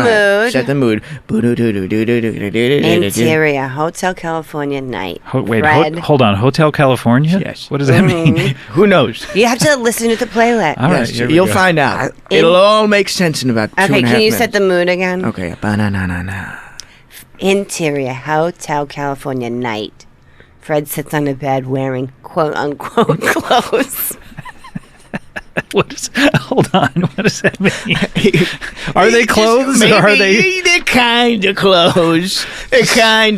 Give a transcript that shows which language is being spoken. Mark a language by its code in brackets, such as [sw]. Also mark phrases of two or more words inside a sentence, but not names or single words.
[en] Go ahead. mood. Set the mood. Interior Hotel California night. Fred. Hold on. Hotel California? Yes. What does that mean? Who knows? You have to listen to the playlet. All right. Yes, here we you'll go. find out. It'll all make sense in about 2.5 Okay, minutes. can you set the mood again? Okay. Ba-na-na-na-na. Interior Hotel California night. Fred sits on a bed wearing quote unquote clothes. Hold on. What does that mean? Are they clothes or are they They're kind of clothes. They're kind of.